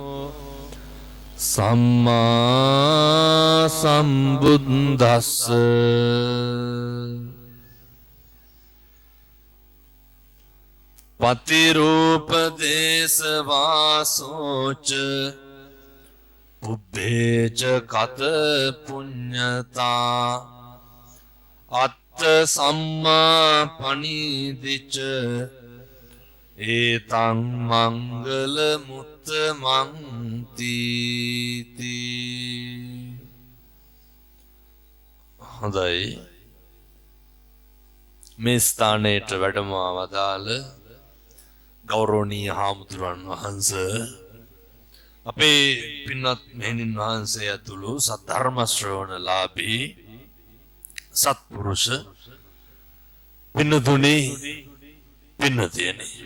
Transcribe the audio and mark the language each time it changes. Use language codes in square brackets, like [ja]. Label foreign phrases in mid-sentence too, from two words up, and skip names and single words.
[pi] සම්මා සම්බුද්දස්ස පතිරූපදේශ වාසෝච පුබ්බේච කත පුඤ්ඤතා අත්ත සම්මා පනීදිච ඒතං මංගල මුත්තමං තීති [si] හොඳයි මේ ස්ථානයට වැඩම වදාළ ගෞරවනීය හාමුදුරන් වහන්සේ අපේ පින්වත් මෙහෙණින් වහන්සේ ඇතුළු සද්ධර්ම ශ්‍රවණලාභී සත්පුරුෂ පින්නතුනි පින්නතියනි